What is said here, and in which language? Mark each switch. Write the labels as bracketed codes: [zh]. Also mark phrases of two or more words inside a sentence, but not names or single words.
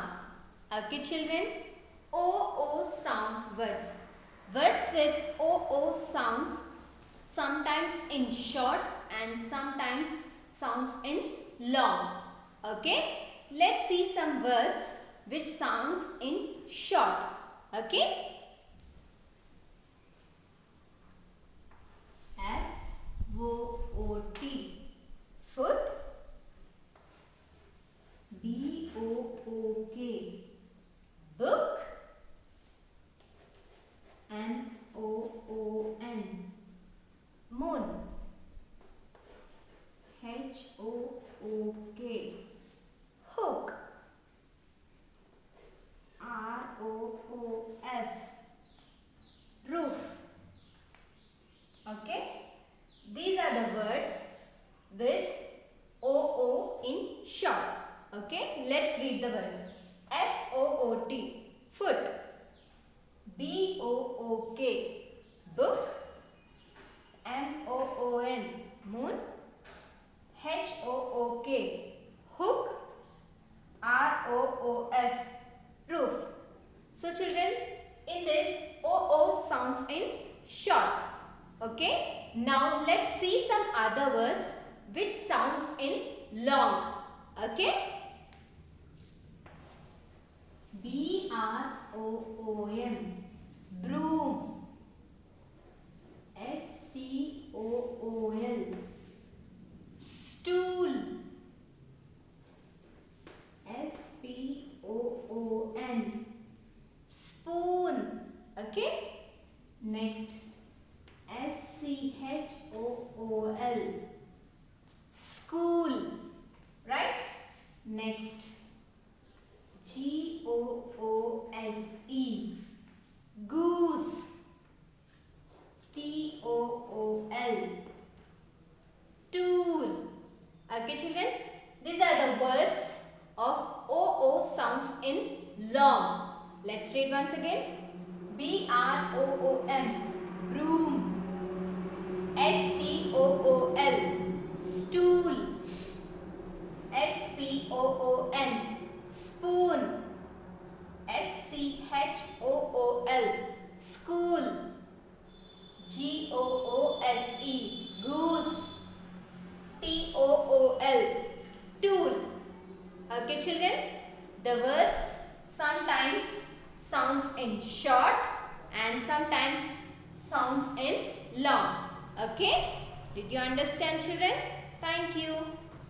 [en] Okay children, O sound words. Words with O sounds, sometimes in short and sometimes sounds in long. Okay, let's see some words which sounds in short. Okay. F-O-O-T, foot. B-O-O-K, book. M-O-O-N, moon. H-O-O-K, hook. R-O-O-F, roof. Okay. These are the words with O in short. Okay, let's read the words. F-O-O-T, foot. B-O-O-K, book. M-O-O-N, moon. H-O-O-K, hook. R-O-O-F, roof. So children, in this O sounds in short. Okay. Now let's see some other words which sounds in long. Okay. B-R-O-O-M, broom. S-T-O-O-L, stool. S-P-O-O-N, spoon. Okay. Next. S-C-H-O-O-L, school. Right? Next. G-O-O-S-E, goose. T-O-O-L, tool. Okay children? These are the words of O sounds in long. Let's read once again. B-R-O-O-M, broom. S-T-O-O-L, stool. S-P-O-O-N, spoon. S-C-H-O-O-L, school. G-O-O-S-E, goose. T-O-O-L, tool. Okay children, the words sometimes sounds in short and sometimes sounds in long. Okay, did you understand children? Thank you.